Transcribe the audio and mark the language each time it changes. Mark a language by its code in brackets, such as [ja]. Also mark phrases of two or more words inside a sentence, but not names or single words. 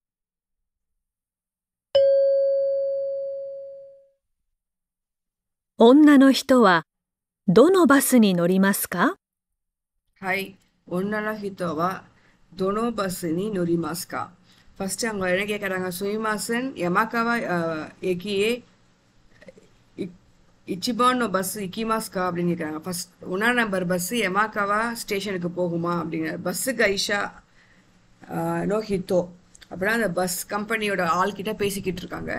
[ja] 女の人はどのバスに乗りますか？はい。女の人はどのバスに乗りますか？ [ta] ファスト அவங்க என்ன கேட்கறாங்க? [ja] すみません 山川 駅へ 一番 の バス 行きますか [ta] அப்படின்னு கேட்குறாங்க. ஃபர்ஸ்ட் 1 நம்பர் பஸ் யமாகாவா ஸ்டேஷனுக்கு போகுமா அப்படிங்கிற [ja] バス 会社 の 人 [ta] அப்படின்னா அந்த பஸ் கம்பெனியோட ஆள்கிட்ட பேசிக்கிட்டு இருக்காங்க.